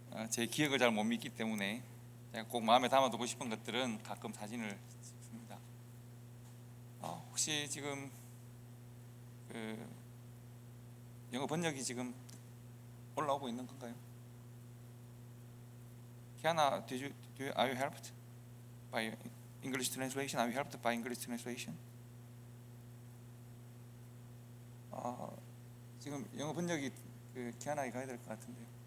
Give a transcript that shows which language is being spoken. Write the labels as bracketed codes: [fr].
[ko] 제 기억을 잘 못 믿기 때문에 제가 꼭 마음에 담아두고 싶은 것들은 가끔 사진을 찍습니다. 혹시 지금 그 영어 번역이 지금 올라오고 있는 건가요? [en] Kiana, are you helped by English translation? Are you helped by English translation? [ko] 지금 영어 번역이 키아나에 가야 될 것 같은데요.